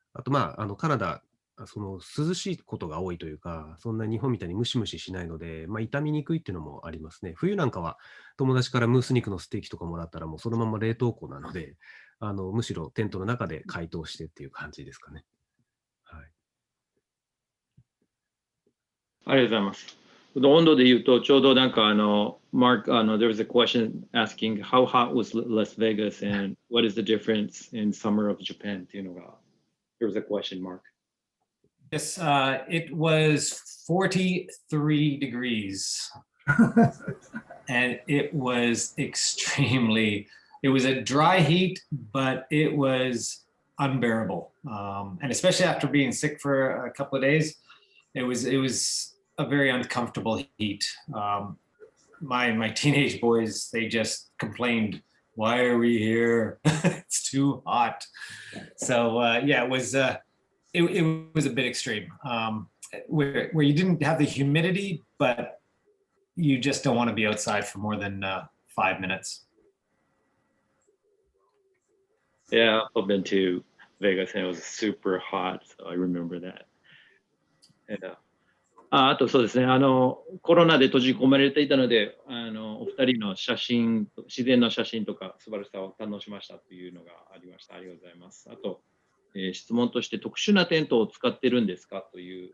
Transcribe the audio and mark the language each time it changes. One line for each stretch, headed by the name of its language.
Japanese: あと、まあ、カナダ、涼しいことが多いというか、そんな日本みたいにムシムシしないので、まあ、傷みにくいっていうのもありますね。冬なんかは友達からムース肉のステーキとかもらったら、もうそのまま冷凍庫なので、むしろテントの中で解凍してっていう感じですかね。はい。ありがとうございます。温度で言うと、ちょうどなんか
English: Mark, there was a question asking how hot was Las Vegas and what is the difference in summer of Japan
Japanese: っていうのが、
English: there was a question, Mark. Yes, it was 43 degrees. And it was extremely, it was a dry heat, but it was unbearable. And especially after being sick for a couple of days, it was a very uncomfortable heat. My teenage boys, they just complained, why are we here? It's too hot. So yeah, it was a bit extreme, where you didn't have the humidity, but you just don't want to be outside for more than 5 minutes. Yeah, I've been to Vegas and it was super hot, so I remember that.
Japanese: And, あとそうですね、コロナで閉じ込められていたので、お二人の写真、自然の写真とか素晴らしさを堪能しましたというのがありました。ありがとうございます。あと、質問として特殊なテントを使ってるんですかという、